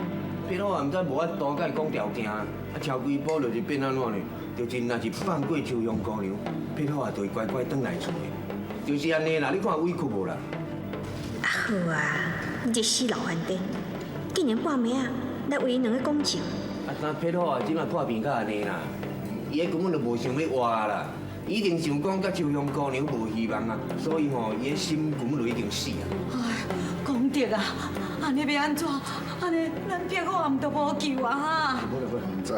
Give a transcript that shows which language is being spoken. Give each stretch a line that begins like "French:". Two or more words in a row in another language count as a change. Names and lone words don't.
Min Nan Chinese: 撇佬也毋知无法度甲伊讲条件啊，超规步就是变安怎呢？就真若是放过秋香姑娘，撇佬也就会乖乖转来厝的。就是安尼啦，你看委屈无啦？好啊，你这死老顽童，竟然半暝啊来为因两个讲情。啊，但撇佬啊，即马破病到安尼啦，伊根本就无想要活啦，一定想讲甲秋香姑娘无希望啊，所以吼，伊的心根本就已经死啊。哎，讲得啊，安尼要安怎？安尼咱撇好也毋得无救啊哈！唔知。